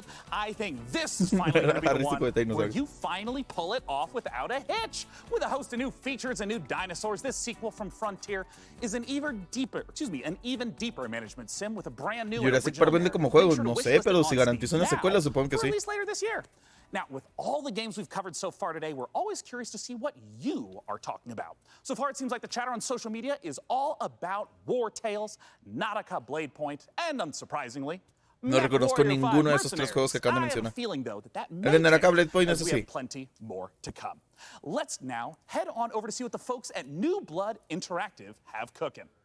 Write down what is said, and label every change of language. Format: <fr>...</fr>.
<en>I think this is finally going to be the one where you finally pull it off without a hitch. With a host of new features and new dinosaurs, this sequel from Frontier is an even deeper management sim with a brand new</en> <es>Jurassic Park vende como juego, no sé, pero si garantiza una secuela, supongo que sí.</es> <en>Later this year. Now, with all the games we've covered so far today, we're always curious to see what you are talking about. So far, it seems like the chatter on social media is all about War Tales, Nautica Blade Point, and unsurprisingly,</en> <es>no reconozco ninguno de esos tres juegos que acaban de mencionar. El de Nautica Blade Point es así.</es> <en>Plenty more to come. Let's now head on over to see what the folks at New Blood Interactive have cooking.</en>